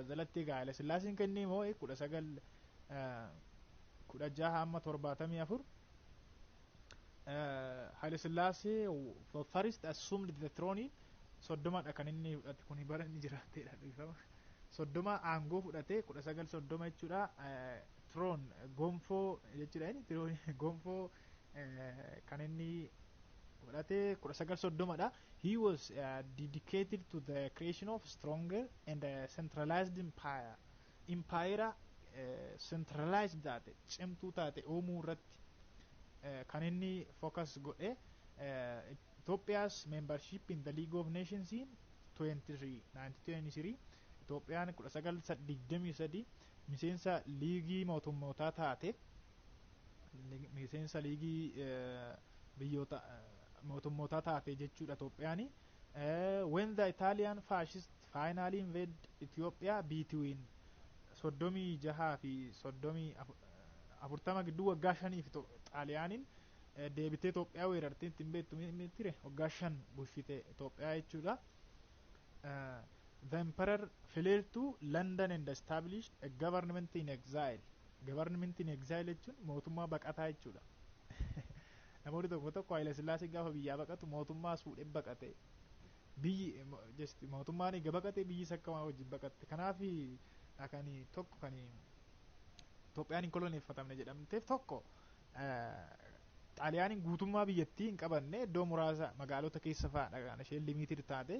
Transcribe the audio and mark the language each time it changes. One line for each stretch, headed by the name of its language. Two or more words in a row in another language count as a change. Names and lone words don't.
Oromo: Jalatti egaa Haayila Sillaaseen kennee moo 1916-74 Haayila Sillaasee
English: first assumed the throne
Oromo: 30dha kan inni fudhate kun bara inni jiraatedha dhiifama. 30 aangoo fudhate 1930 jechuudha. Throne gonfoo jechuudha inni throne gonfoo kan inni fudhate 1930dha.
English: He was dedicated to the creation of stronger and centralized empire centralized
Oromo: taate cimtuu taate uumuu irratti kan inni focus godhe.
English: Ethiopia's membership in the League of Nations in 1923
Oromo: Itoophiyaan 1923 miseensa liigii mootummootaa taate, miseensa liigii biyyoota mootummootaa taate jechuudha Itoophiyaani.
English: When the Italian fascists finally invaded Ethiopia between
Oromo: 36 fi 40 gidduu waggaa 5 fi Xaaliyaaniin deebitee Itoophiyaa weerartee ittiin beektu ture waggaa 5 bulchite Itoophiyaa jechuudha.
English: The emperor fled to London and established a government in exile. Government in exile
Oromo: jechuun mootummaa baqataa jechuudha. Namoonni tokko Haayila Sillaasee gaafa biyyaa baqatu mootummaa fuudhee baqate. Biyyi mootummaan egaa baqate biyyi sakkamaa wajjin baqatte. Kanaaf kan tokko kan Itoophiyaan hin koloneeffatamne jedhamteef tokko xaaliyaaniin guutummaa biyyattii hin qabanne iddoo muraasa magaalota keessa fa'aadha kan isheen limited taate.